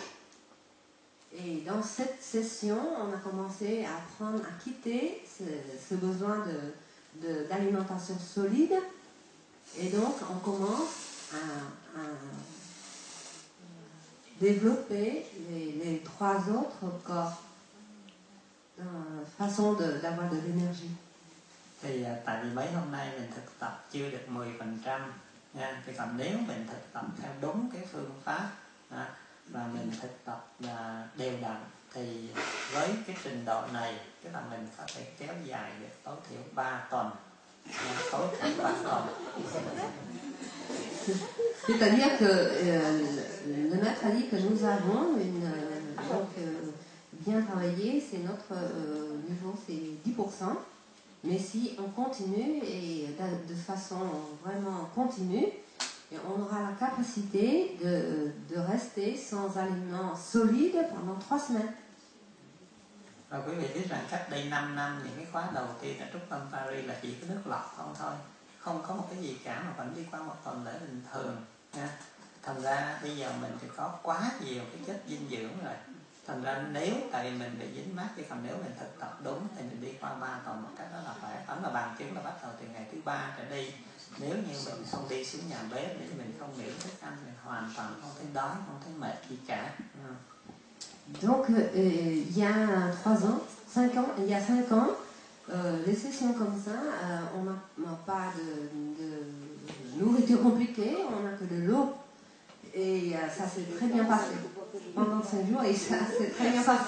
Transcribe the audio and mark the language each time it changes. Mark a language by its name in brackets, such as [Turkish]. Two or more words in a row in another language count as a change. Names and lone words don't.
[French] Et dans cette session, on a commencé à apprendre à quitter ce besoin d'alimentation solide. Et donc, on commence à développer les 3 autres corps, façon d'avoir de l'énergie. [Vietnamese] Thì tại vì mấy hôm nay mình thực tập chưa được 10% nha. Thì còn nếu mình thực tập theo đúng cái phương pháp và mình thực tập đều đặn thì với cái trình độ này tức là mình có thể kéo dài được tối thiểu 3 tuần. Tối thiểu 3 tuần. [French] C'est-à-dire que le maître a dit que nous avons bien travaillé, c'est notre niveau, c'est 10%. Mais si on continue et de façon vraiment continue, on aura la capacité de rester sans aliments solides pendant 3 semaines. [Vietnamese] Và quý vị biết rằng cách đây 5 năm những cái khóa đầu tiên ở Trung tâm Paris là chỉ có nước lọc không thôi, không có một cái gì cả mà vẫn đi qua một tuần lễ bình thường nha. Thành ra bây giờ mình thì có quá nhiều cái chất dinh dưỡng rồi. Thành ra nếu tại vì mình bị dính mát, chứ còn nếu mình thực tập đúng thì mình đi qua 3 tuần một cách đó là khỏe. Tóm là bằng chứng là bắt đầu từ ngày thứ 3 trở đi. Nếu như mình không đi xuống nhà bếp, nếu mình không nghĩ thức ăn, mình hoàn toàn không thấy đói, không thấy mệt gì cả. [French] Donc il y a 3 ans, 5 ans, il y a 5 ans, les sessions comme ça, on n'a pas de nourriture compliquée, on n'a que de l'eau. Et ça s'est très bien passé. Pendant 5 jours, et ça s'est très bien passé.